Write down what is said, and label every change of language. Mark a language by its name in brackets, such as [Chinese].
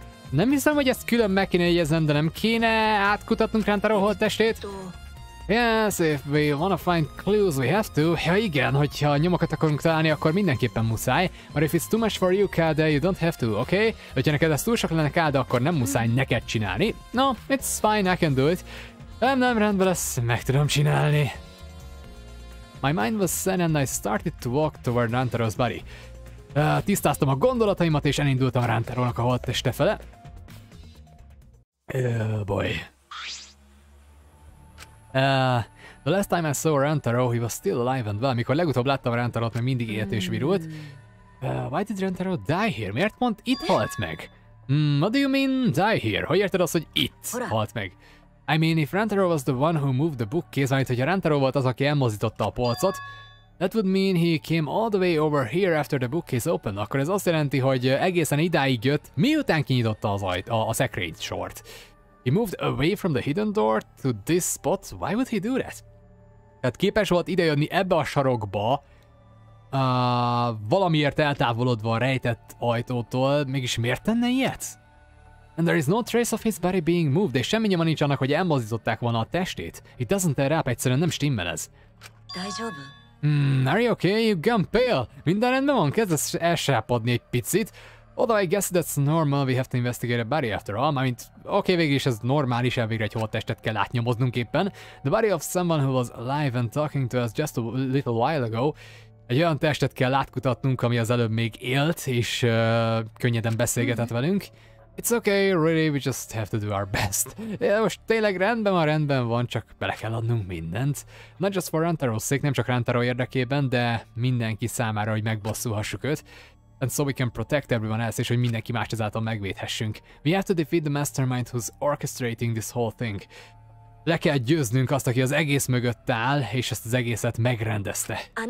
[Hungarian] Nem hiszem, hogy ezt külön meg kéne jegyeznem, de nem kéne átkutatnunk Rantaro holttestét? [English] Yes, if we wanna find clues, we have to. [Hungarian] Ja igen, hogyha nyomokat akarunk találni, akkor mindenképpen muszáj. [English] But if it's too much for you, Kade, you don't have to, okay? [Hungarian] Hogyha neked ez túl sok lenne, Kade, akkor nem muszáj neked csinálni. [English] No, it's fine, I can do it. [Hungarian] Nem, rendben lesz, meg tudom csinálni. [English] My mind was zen and I started to walk toward Rantaro's body. [Hungarian] Tisztáztam a gondolataimat és elindultam Rantarónak a holtteste fele. [English] Oh boy. The last time I saw Rantaro, he was still alive and well. [Hungarian] Mikor legutóbb láttam Rantarot, még mindig élt és virult. [English] Why did Rantaro die here? [Hungarian] Miért pont itt halt meg? [English] What do you mean die here? [Hungarian] Hogy érted azt, hogy itt halt meg? [English] I mean, if Rantaro was the one who moved the bookcase, [Hungarian] mert hogyha Rantaro volt az, aki elmozdította a polcot, [English] that would mean he came all the way over here after the bookcase opened. [Hungarian] Akkor ez azt jelenti, hogy egészen idáig jött, miután kinyitotta az a szekrény sort. [English] He moved away from the hidden door to this spot. Why would he do that? [Hungarian] Tehát képes volt idejönni ebbe a sarokba, valamiért eltávolodva a rejtett ajtótól, mégis miért tenne ilyet? [English] And there is no trace of his body being moved, [Hungarian] és semmi nyoma nincs annak, hogy elmozdították volna a testét. [English] It doesn't add up, [Hungarian] egyszerűen nem stimmel ez. [English] Are you okay? You gone pale? [Hungarian] Minden rendben van? Kezdesz elsápadni egy picit. [English] Although I guess that's normal, we have to investigate a body after all. [Hungarian] Mármint, oké, végül is ez normális, elvégre egy holttestet kell átnyomoznunk éppen. [English] The body of someone who was alive and talking to us just a little while ago. [Hungarian] Egy olyan testet kell átkutatnunk, ami az előbb még élt, és könnyeden beszélgetett velünk. [English] It's okay, really, we just have to do our best. [Hungarian] Most tényleg rendben van, csak bele kell adnunk mindent. [English] Not just for Rantaro's sake, [Hungarian] nem csak Rantaro érdekében, de mindenki számára, hogy megbosszulhassuk őt. [English] And so we can protect everyone else, [Hungarian] és hogy mindenki más ezáltal megvédhessünk. [English] We have to defeat the mastermind who's orchestrating this whole thing. [Hungarian] Le kell győznünk azt, aki az egész mögött áll, és ezt az egészet megrendezte.